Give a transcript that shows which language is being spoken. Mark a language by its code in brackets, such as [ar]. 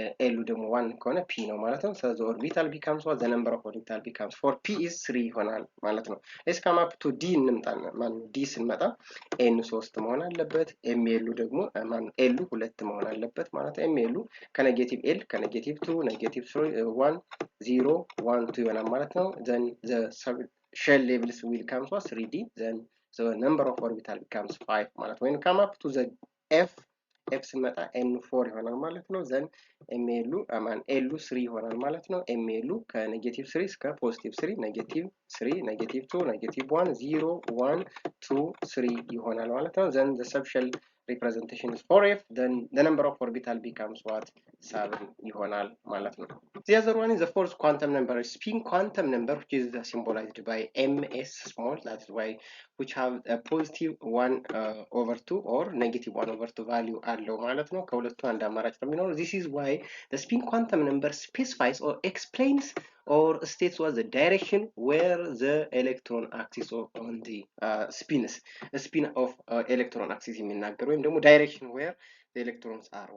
[am] l ደግሞ 1 ከሆነ p ነው ማለት ነው። [en] so the orbital becomes what the number of orbital becomes 4p is 3 [am] ይሆናል ማለት ነው። let's come up to d እንምጣና ማን d ስንመጣ n 3 መሆን አለበት ml ደግሞ ማን l 2 መሆን አለበት ማለት ነው። ml ከኔጌቲቭ l ከኔጌቲቭ 2 ኔጌቲቭ 1 0 1 2 ይሆናል ማለት ነው። [en] then the shell levels will come to 3d then the number of orbital becomes 5 [am] ማለት [en] when come up to the f [am] ኤፍ ስንመጣ ኤን4 ይሆናል ማለት ነው። ዘን ኤምኤሉ ኤሉ 3 ይሆናል ማለት ነው። ኤምኤሉ ከኔጌቲቭ 3 እስከ ፖዚቲቭ 3 ኔጌቲቭ 3 ኔጌቲቭ 2 ኔጌቲቭ 1 0 1 2 3 ይሆናል ማለት ነው። ዘን ዘ ሰብሸል [en] representation is 4f, then the number of orbital becomes what? [am] 7 ይሆናል ማለት ነው። [en] The other one is the fourth quantum number, spin quantum number, which is symbolized by ms small, that's why which have a positive 1 over 2 or negative 1 over 2 value [am] አለው ማለት ነው። ከሁለቱ አንድ አማራጭ ነው የሚኖረው። [en] This is why the spin quantum number specifies or explains or states what the direction where the electron axis on the spin of electron axis [am] የሚናገር ወይም ደግሞ [en] direction where the electrons are.